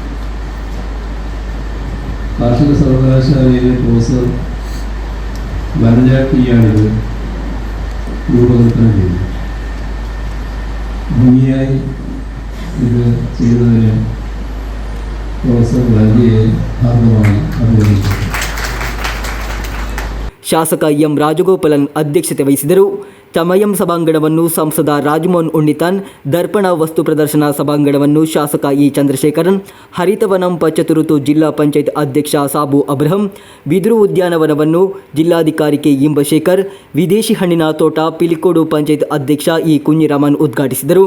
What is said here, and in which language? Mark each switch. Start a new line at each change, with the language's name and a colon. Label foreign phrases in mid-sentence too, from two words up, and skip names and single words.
Malayalam: കാർഷിക സർവകലാശാലയിലെ പ്രൊഫസർ വനജാക്കിയാണിത് രൂപകൽപ്പന ചെയ്തത്. ഭംഗിയായി ഇത് ചെയ്തതിന് പ്രൊഫസർ വനജയെ ഹാർദമായി അഭിനന്ദിക്കുന്നു.
Kannada: ಶಾಸಕ ಎಂ ರಾಜಗೋಪಾಲನ್ ಅಧ್ಯಕ್ಷತೆ ವಹಿಸಿದರು. ತಮಯಂ ಸಭಾಂಗಣವನ್ನು ಸಂಸದ ರಾಜಮೋಹನ್ ಉಣ್ಣಿತಾನ್, ದರ್ಪಣ ವಸ್ತು ಪ್ರದರ್ಶನ ಸಭಾಂಗಣವನ್ನು ಶಾಸಕ ಇ ಚಂದ್ರಶೇಖರನ್, ಹರಿತವನಂ ಪಚ್ಚತುರುತು ಜಿಲ್ಲಾ ಪಂಚಾಯತ್ ಅಧ್ಯಕ್ಷ ಸಾಬು ಅಬ್ರಹಂ, ಬಿದಿರು ಉದ್ಯಾನವನವನ್ನು ಜಿಲ್ಲಾಧಿಕಾರಿ ಕೆ ಇಂಬಶೇಖರ್, ವಿದೇಶಿ ಹಣ್ಣಿನ ತೋಟ ಪಿಲಿಕೋಡು ಪಂಚಾಯತ್ ಅಧ್ಯಕ್ಷ ಇ ಕುഞ്ഞിರಾಮನ್ ಉದ್ಘಾಟಿಸಿದರು.